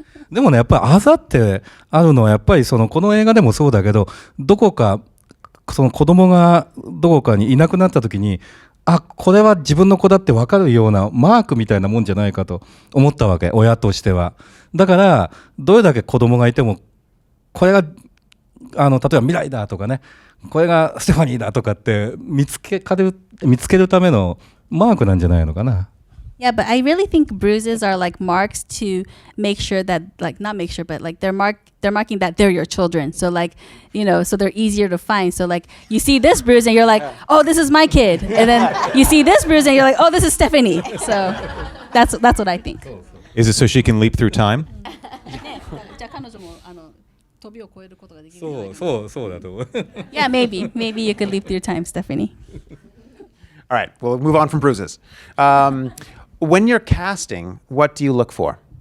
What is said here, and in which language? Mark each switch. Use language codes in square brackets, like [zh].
[ja] でもね、やっぱりあざってあるのはやっぱりこの映画でもそうだけど、どこかその子供がどこかにいなくなった時に、あ、これは自分の子だって分かるようなマークみたいなもんじゃないかと思ったわけ、親としては。だからどれだけ子供がいても、これが例えば未来だとかね、これがステファニーだとかって見つけるためのマークなんじゃないのかな。 [en] Yeah, but I really think bruises are like marks to make sure that, like, not make sure, but like they're marking that they're your children. So like, so they're easier to find. So like you see this bruise and you're like, oh, this is my kid. And then you see this bruise and you're like, oh, this is Stephanie. So that's what I think. Is it so she can leap through time? [ja] じゃあ彼女も飛びを越えることができる。そうだと思う。 [en] Yeah, maybe you could leap through time, Stephanie. All right, we'll move on from bruises. When you're casting, what do you look for?